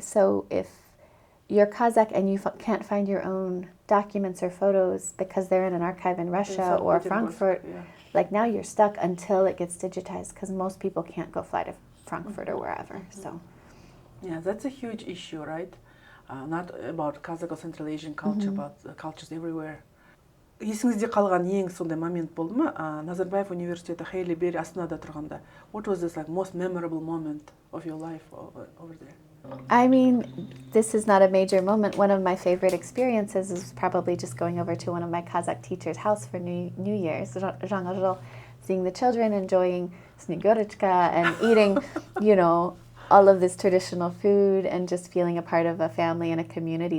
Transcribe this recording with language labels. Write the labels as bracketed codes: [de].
[en] So if you're Kazakh and you can't find your own documents or photos because they're in an archive in Russia or Frankfurt, like now you're stuck until it gets digitized, because most people can't go fly to Frankfurt or wherever. So, yeah, that's a huge issue, right? not about Kazakh or Central Asian culture, but cultures everywhere. [kk] Есіңізде қалған ең сондай момент болды ма? Назарбаев университеті Haileybury Астанада тұрғанда. [en] What was this like most memorable moment of your life over there? I mean, this is not a major moment. One of my favorite experiences is probably just going over to one of my Kazakh teachers' house for New Year's, Жаңа жыл, seeing the children enjoying snegurочка and eating, you know, all of this traditional food and just feeling a part of a family and a community.